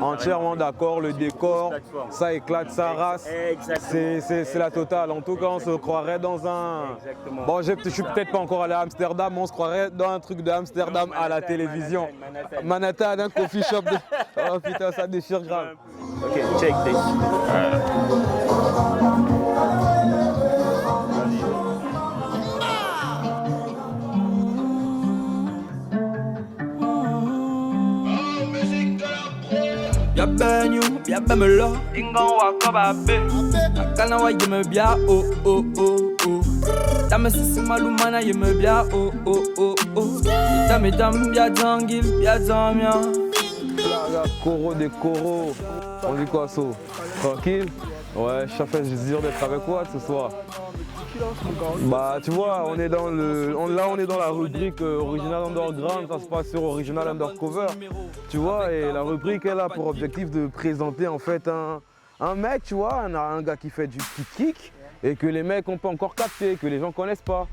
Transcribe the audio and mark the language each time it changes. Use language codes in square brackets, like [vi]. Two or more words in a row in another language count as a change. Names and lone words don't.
[fr] Entièrement d'accord, le décor, ça éclate sa race. C'est la totale. En tout cas, on se croirait dans un... Bon, je suis peut-être pas encore allé à Amsterdam, mais on se croirait dans un truc d'Amsterdam à la télévision. Manhattan, un coffee shop. Oh putain, ça déchire grave. [en] Ok, check this. [ewo] Bia benyu, bia bemelo, ingon wako babe. Akana wa yeme bia oh oh oh oh. Dame sisi malumana yeme bia oh oh oh oh. Dame bia jangil, bia jamia. [fr] Coro des coros. On dit quoi ça? Tranquille? Ouais, ça fait plaisir d'être avec toi ce soir. Bah tu vois, on est dans la rubrique Original Underground, ça se passe sur Original Undercover. Tu vois, et la rubrique elle a pour objectif de présenter en fait un mec, tu vois, un gars qui fait du petit kick et que les mecs n'ont pas encore capté, que les gens connaissent pas.